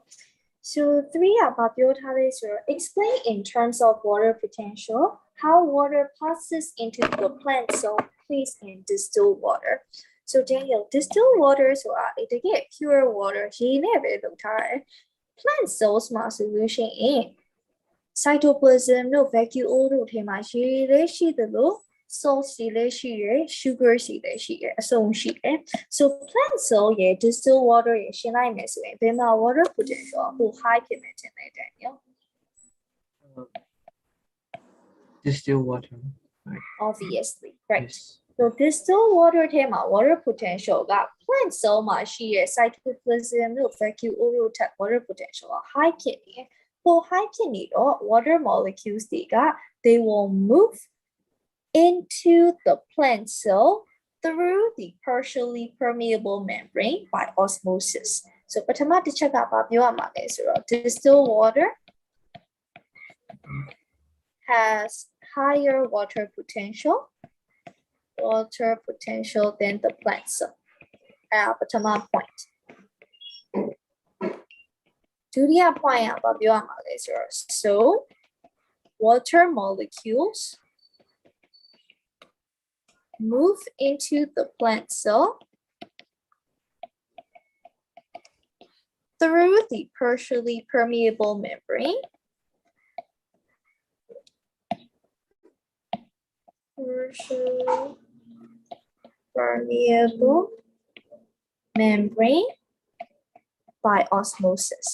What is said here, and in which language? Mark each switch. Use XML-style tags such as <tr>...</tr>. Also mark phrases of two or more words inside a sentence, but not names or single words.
<en>So 3 about explain in terms of water potential how water passes into the plant cell placed in distilled water. So Daniel, distilled water it get pure water. Plant cells</en> <my>မှာဆိုလို့ရှိရင် cytoplasm တို့ vacuole တို့ထဲမှာရေလည်းရှိသလို salt တွေလည်းရှိရယ် sugar တွေလည်းရှိရယ်အစုံရှိတယ်</my> <en>so plant cell</en> <my>ရဲ့</my> <en>distilled water</en> <my>ရဲ့ရှင်းလိုက်မယ်ဆိုရင်ဘယ်မှာ</my> <en>water potential</en> <my>ဟို high ဖြစ်မယ်ထင်တယ် Daniel</my> <en>Distilled water, right? Obviously, right. Yes. So distilled water</en> <my>ထဲမှာ</my> <en>water potential</en> <my>က</my> <en>plant cell</en> <my>မှာရှိရယ် cytoplasm တို့ vacuole တို့ထက်</my> <en>water potential</en> <my>က high ဖြစ်နေတယ် high ဖြစ်နေတော့</my> <en>water molecules</en> <my>တွေက</my> <en>they will move into the plant cell through the partially permeable membrane by osmosis. So</en> <my>ပထမတစ်ချက်ကဘာပြောရမှာလဲဆိုတော့</my> <en>distilled water has higher water potential than the plant cell. Bottom point.</en> <my>ဒုတိယ point ကဘာပြောရမှာလဲဆိုတော့</my> <en>so water molecules move into the plant cell through the partially permeable membrane by osmosis.</en>